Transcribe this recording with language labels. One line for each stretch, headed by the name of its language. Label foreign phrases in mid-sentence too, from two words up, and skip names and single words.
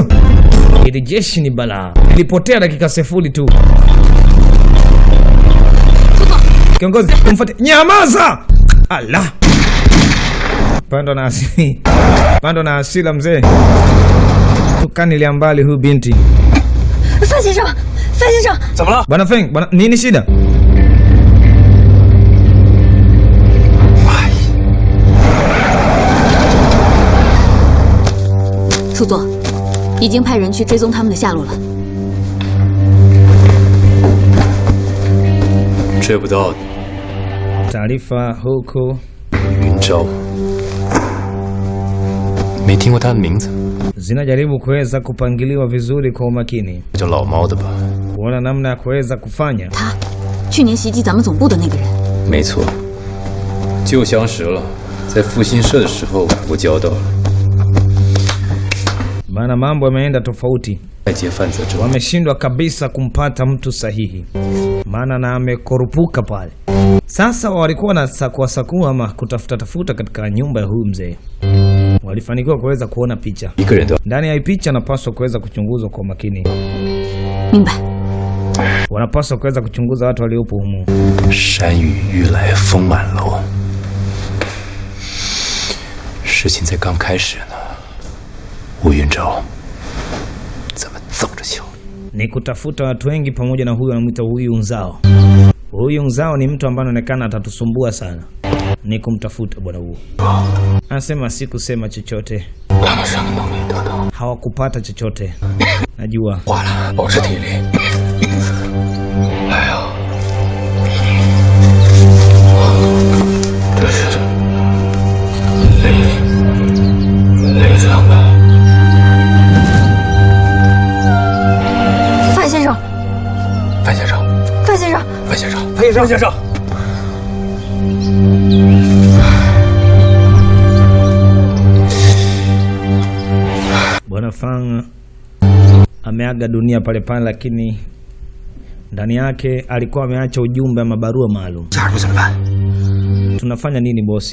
Swahili: Ili jeshi ni balaa. Ilipotea dakika sifuri tu. Kiongozi, tumfuate. Nyamaza! Allah. Pando na asila mzee. Tukanilia mbali huyu binti.
Chinese: Fan先生,
Swahili: Bwana Feng, bwana nini shida?
Chinese: 苏座，已经派人去追踪他们的下落了。追不到。
Swahili: Taarifa huko
Chinese: 云昭，没听过他的名字。
Swahili: zinajaribu kuweza kupangiliwa vizuri kwa umakini.
Chinese: 叫老猫的吧？
Swahili: Kuona namna ya kuweza kufanya.
Chinese: 他，去年袭击咱们总部的那个人。没错，就相识了，在复兴社的时候打过交道了。
Swahili: Maana mambo yameenda tofauti.
Chinese: 外界犯责之后，
Swahili: Wameshindwa kabisa kumpata mtu sahihi. Maana na amekorupuka pale. Sasa walikuwa na sakua ama kutafuta katika nyumba ya huyu mzee. Walifanikiwa kuweza kuona picha.
Chinese: 一个人都要
Swahili: Ndani ya picha napaswa kuweza kuchunguzwa kwa makini.
Chinese: 明白。
Swahili: Wanapaswa kuweza kuchunguza watu waliopo humu.
Chinese: 山雨欲来风满楼，事情才刚开始呢。吴云昭，咱们走着瞧。
Swahili: Ni kutafuta watu wengi pamoja na huyu anamuita huyu Nzao. Huyu Nzao ni mtu ambaye anaonekana atatusumbua sana. Ni kumtafuta bwana huo. Anasema sikusema chochote. Hawakupata chochote. Najua.
Chinese: 挂了，保持体力。哎呀，这是累死他们。范先生，范先生，范先生，范先生，范先生.
Swahili: Bwana Fang ameaga dunia pale pale, lakini ndani yake alikuwa ameacha ujumbe ama barua maalum. Tunafanya nini bosi?